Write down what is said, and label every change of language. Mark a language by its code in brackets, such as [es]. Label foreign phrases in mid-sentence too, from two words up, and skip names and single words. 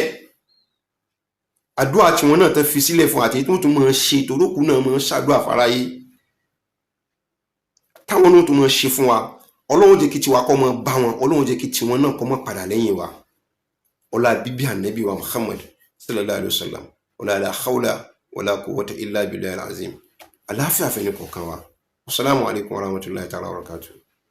[yo] àdúrà tí wọn náà tán fi sílẹ̀ fún àti tó tún máa ṣe torókù náà máa ṣàdúrà fáráyé táwọn náà tó máa ṣe fún wa. ọlọ́run jẹ́ kí tiwa kọ́ mọ́ bá wọn, ọlọ́run jẹ́ kí tiwọn náà kọ́ mọ́ padà lẹ́yìn wa. ọlá bíbí ànábì wa [ar] محمد صلى الله عليه وسلم, ọlá لا حول ولا قوة إلا بالله العظيم. [yo] àlàáfíà fẹ́ ní kọ̀ọ̀kan wa. [ar] السلام عليكم ورحمة الله تعالى وبركاته.